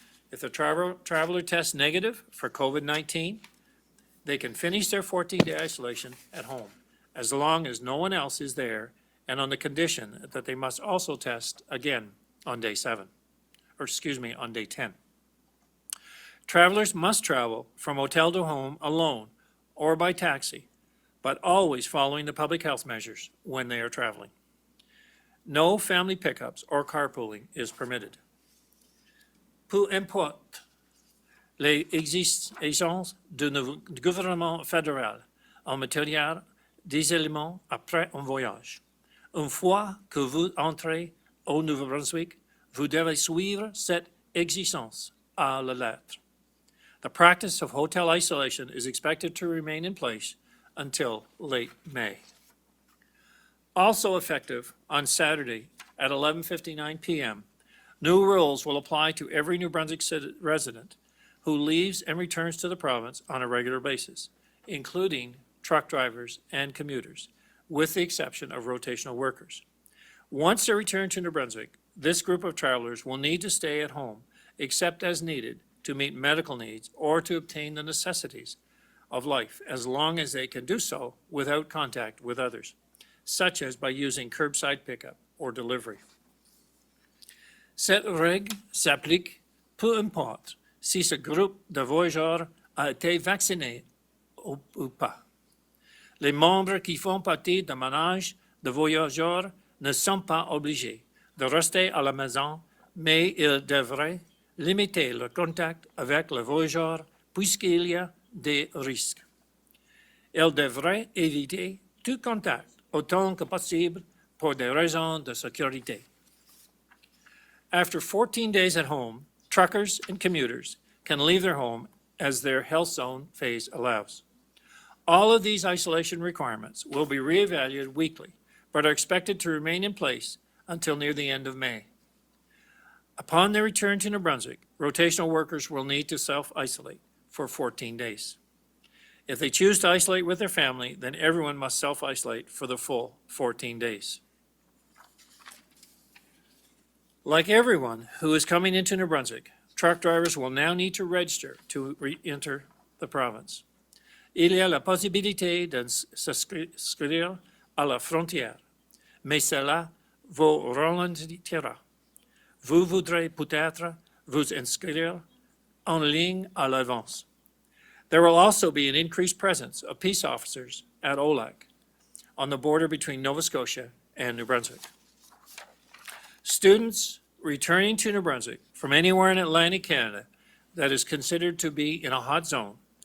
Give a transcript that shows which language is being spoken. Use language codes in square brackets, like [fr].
[en] If the traveler tests negative for COVID-19, they can finish their 14-day isolation at home, as long as no one else is there, and on the condition that they must also test again on day 7, on day 10. Travelers must travel from hotel to home alone or by taxi, but always following the public health measures when they are traveling. No family pickups or carpooling is permitted. [fr] Peu importe les exigences du gouvernement fédéral en matière d'isolement après un voyage. Une fois que vous entrez au Nouveau-Brunswick, vous devez suivre cette exigence à la lettre. [en] The practice of hotel isolation is expected to remain in place until late May. Also effective on Saturday at 11:59 p.m., new rules will apply to every New Brunswick resident who leaves and returns to the province on a regular basis, including truck drivers and commuters, with the exception of rotational workers. Once they return to New Brunswick, this group of travelers will need to stay at home, except as needed to meet medical needs or to obtain the necessities of life, as long as they can do so without contact with others, such as by using curbside pickup or delivery. [fr] Cette règle s'applique peu importe si ce groupe de voyageurs a été vacciné ou pas. Les membres qui font partie d'un ménage de voyageurs ne sont pas obligés de rester à la maison, mais ils devraient limiter le contact avec les voyageurs puisqu'il y a des risques. Ils devraient éviter tout contact autant que possible pour des raisons de sécurité. [en] After 14 days at home, truckers and commuters can leave their home as their health zone phase allows. All of these isolation requirements will be reevaluated weekly, but are expected to remain in place until near the end of May. Upon their return to New Brunswick, rotational workers will need to self-isolate for 14 days. If they choose to isolate with their family, then everyone must self-isolate for the full 14 days. Like everyone who is coming into New Brunswick, truck drivers will now need to register to re-enter the province. [fr] Il y a la possibilité de s'inscrire à la frontière, mais cela vous ralentira. Vous voudrez peut-être vous inscrire en ligne à l'avance. [en] There will also be an increased presence of peace officers at Olac on the border between Nova Scotia and New Brunswick. Students returning to New Brunswick from anywhere in Atlantic Canada that is considered to be in a hot zone.